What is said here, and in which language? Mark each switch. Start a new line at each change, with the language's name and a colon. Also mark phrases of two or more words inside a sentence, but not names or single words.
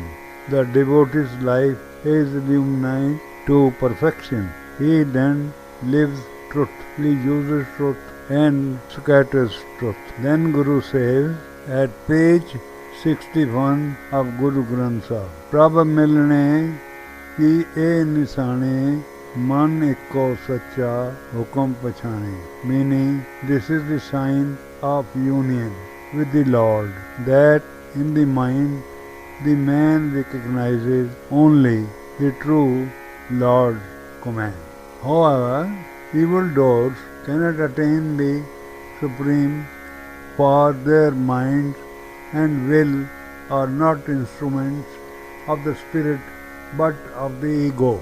English: The devotee's life is illumined to perfection. He then lives truth, he uses truth and scatters truth. Then Guru says at page 61 of Guru Granth Sahib,
Punjabi: ਪ੍ਰਭ ਮਿਲਣੇ ਕੀ ਏਹ ਨੀਸਾਣੀ ਮਨਿ ਇਕੋ ਸਚਾ ਹੁਕਮੁ ਪਛਾਣੀ.
English: Meaning, this is the sign of union with the Lord, that in the mind the man recognizes only the true Lord's command. However, evildoers cannot attain the Supreme, for their minds and will are not instruments of the spirit but of the ego.